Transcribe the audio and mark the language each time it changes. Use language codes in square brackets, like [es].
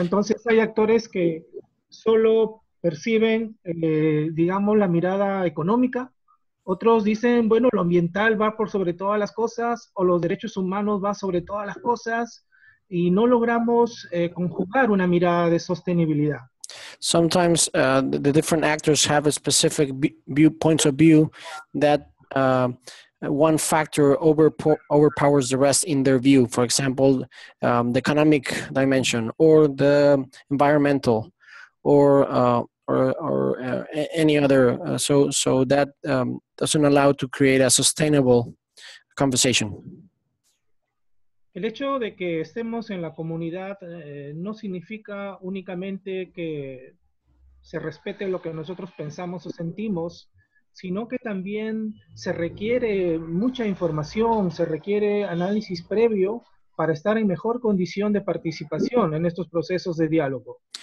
[es] Entonces hay actores que solo perciben, digamos, la mirada económica. Otros dicen, bueno, lo ambiental va por sobre todas las cosas, o los derechos humanos va sobre todas las cosas, y no logramos conjugar una mirada de sostenibilidad. [en] Sometimes the different actors have a specific points of view that one factor overpowers the rest in their view. For example, the economic dimension, or the environmental, or any other. So that doesn't allow to create a sustainable conversation. [es] El hecho de que estemos en la comunidad no significa únicamente que se respete lo que nosotros pensamos o sentimos, sino que también se requiere mucha información, se requiere análisis previo para estar en mejor condición de participación en estos procesos de diálogo.